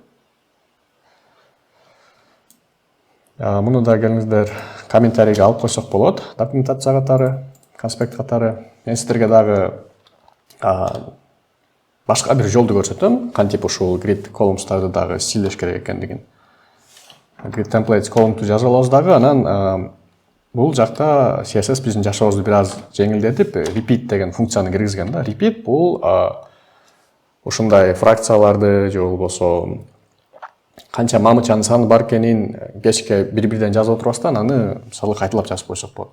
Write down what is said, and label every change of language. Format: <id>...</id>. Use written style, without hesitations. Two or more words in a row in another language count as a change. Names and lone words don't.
<ky>Муну да келиңиздер комментарийге алып койсок болот, документация катары, конспект катары. Мен сиздерге дагы башка бир жолду көрсөтөм, кантип ушул</ky> <en>grid columns'тарды</en> <ky>дагы стилдеш керек экендигин.</ky> <en>Grid templates columns'ты</en> <ky>жазып алабыз дагы, анан бул жакта CSS биздин жашообузду бир аз жеңилдетип, repeat деген функцияны киргизген да. Repeat бул ушундай фракцияларды же болбосо канча мамычанын саны бар экенин кечке бири-бирден жазып отурбастан аны мисалы кайталап жазып койсок болот.</ky>